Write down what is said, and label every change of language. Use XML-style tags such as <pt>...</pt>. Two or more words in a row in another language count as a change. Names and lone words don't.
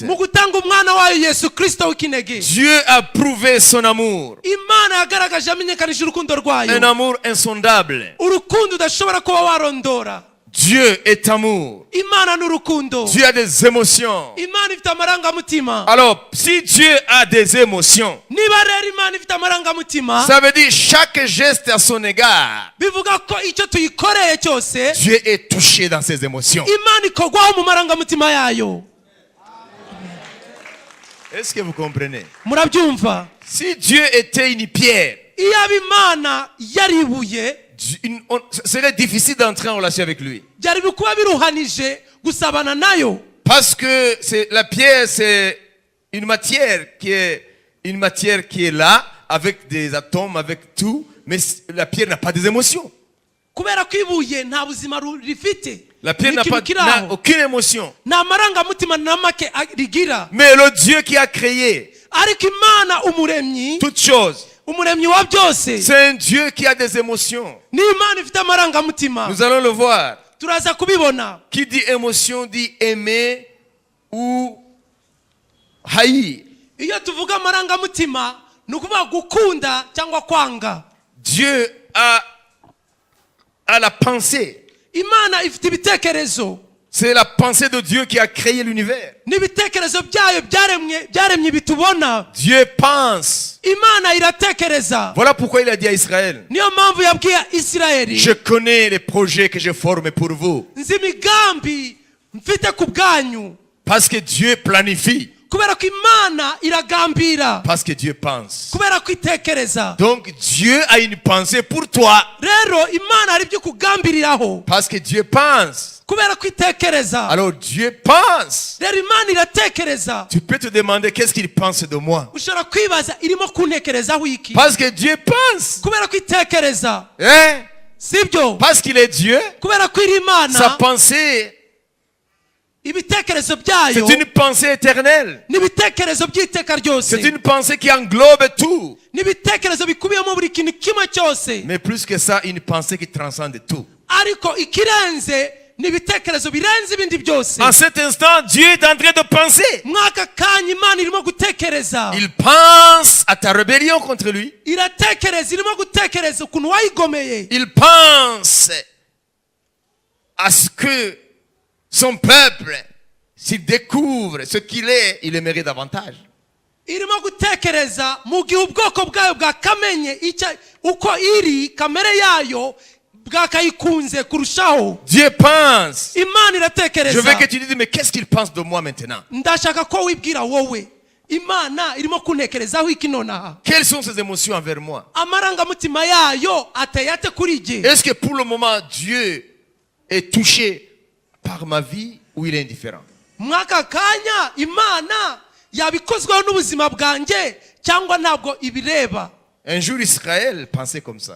<rw>mu gutanga umwana wayo Yesu Kristo w'ikinege.</rw> <fr>Dieu a prouvé son amour.</fr> <rw>imana yagaragaje amenyekanije urukundo rwayo.</rw> <fr>Un amour insondable.</fr> <rw>urukundo udashobora kuba warondora.</rw> <fr>Dieu est amour.</fr> <rw>imana ni urukundo.</rw> <fr>Dieu a des émotions.</fr> <rw>imana ifite amarangamutima.</rw> <fr>Alors, si Dieu a des émotions,</fr> <rw>niba rero imana ifite amarangamutima.</rw> <fr>ça veut dire chaque geste à son égard,</fr> <rw>bivuga ko icyo tuyikoreye cyose</rw> <fr>Dieu est touché dans ses émotions.</fr> <rw>imana ikogwaho mu marangamutima yayo.</rw> <fr>Est-ce que vous comprenez?</fr> <rw>murabyumva?</rw> <fr>Si Dieu était une pierre,</fr> <rw>iyaba imana yari ibuye</rw> <fr>ce serait difficile d'entrer en relation avec lui.</fr> <rw>byari bikuba biruhanije gusabana nayo.</rw> <fr>Parce que la pierre, c'est une matière qui est là, avec des atomes, avec tout, mais la pierre n'a pas des émotions.</fr> <rw>kubera ko ibuye nta buzima rifite.</rw> <fr>La pierre n'a aucune émotion.</fr> <rw>nta marangamutima na make rigira.</rw> <fr>Mais le Dieu qui a créé</fr> <rw>ariko imana umuremyi,</rw> <fr>toutes choses,</fr> <rw>umuremyi wa byose,</rw> <fr>c'est un Dieu qui a des émotions.</fr> <rw>ni imana ifite amarangamutima.</rw> <fr>Nous allons le voir.</fr> <rw>turaza kubibona.</rw> <fr>Qui dit émotion dit aimer ou haïr.</fr> <rw>iyo tuvuga amarangamutima ni ukuvuga gukunda cyangwa kwanga.</rw> <fr>Dieu a la pensée.</fr> <rw>imana ifite ibitekerezo.</rw> <fr>C'est la pensée de Dieu qui a créé l'univers.</fr> <rw>n'ibitekerezo byayo byaremye bitubona.</rw> <fr>Dieu pense.</fr> <rw>imana iratekereza.</rw> <fr>Voilà pourquoi il a dit à Israël,</fr> <rw>niyo mpamvu yabwiye Isirayeli,</rw> <fr>je connais les projets que je forme pour vous.</fr> <rw>nzi imigambi mfite ku bwanyu.</rw> <fr>Parce que Dieu planifie.</fr> <rw>kubera ko imana iragambira.</rw> <fr>Parce que Dieu pense.</fr> <rw>kubera ko itekereza.</rw> <fr>Donc Dieu a une pensée pour toi.</fr> <rw>rero imana hari ibyo kugambiriraho.</rw> <fr>Parce que Dieu pense.</fr> <rw>kubera ko itekereza.</rw> <fr>Alors Dieu pense.</fr> <rw>rero imana iratekereza.</rw> <fr>Tu peux te demander qu'est-ce qu'il pense de moi.</fr> <rw>ushobora kwibaza irimo kuntekerezaho iki.</rw> <fr>Parce que Dieu pense.</fr> <rw>kubera ko itekereza.</rw> <fr>Hein?</fr> <rw>sibyo?</rw> <fr>Parce qu'il est Dieu.</fr> <rw>kubera ko iri</rw> <fr>Sa</fr> <rw>imana</rw> <fr>pensée</fr> <rw>ibitekerezo byayo</rw> <fr>C'est une pensée éternelle.</fr> <rw>n'ibitekerezo by'iteka ryose</rw> <fr>C'est une pensée qui englobe tout.</fr> <rw>n'ibitekerezo bikubiyemo buri kintu kimwe cyose</rw> <fr>Mais plus que ça, une pensée qui transcende tout.</fr> <rw>ariko ikirenze n'ibitekerezo birenze ibindi byose</rw> <fr>En cet instant, Dieu est en train de penser.</fr> <rw>mwaka kanya imana irimo gutekereza</rw> <fr>Il pense à ta rébellion contre lui.</fr> <rw>iratekereza irimo gutekereza ukuntu wayigomeye</rw> <fr>Il pense à ce que son peuple, s'il découvre ce qu'il est, il aimerait davantage.</fr> <rw>irimo gutekereza mu gihe ubwoko bwayo bwakamenye uko iri kamere yayo bwakayikunze kurushaho</rw> <fr>Dieu pense.</fr> <rw>imana</rw> <fr>Je</fr> <rw>iratekereza</rw> <fr>veux que tu dises, mais qu'est-ce qu'il pense de moi maintenant?</fr> <rw>ndashaka ko wibwira wowe imana irimo kuntekerezaho iki nonaha</rw> <fr>Quelles sont ses émotions envers moi?</fr> <rw>amarangamutima yayo ateye ate kuri jye</rw> <fr>Est-ce que pour le moment, Dieu est touché par ma vie ou il est indifférent?</fr> <rw>mwaka kanya imana yabikozweho n'ubuzima bwanjye cyangwa ntabwo ibireba</rw> <fr>Un jour, Israël pensait comme ça.</fr>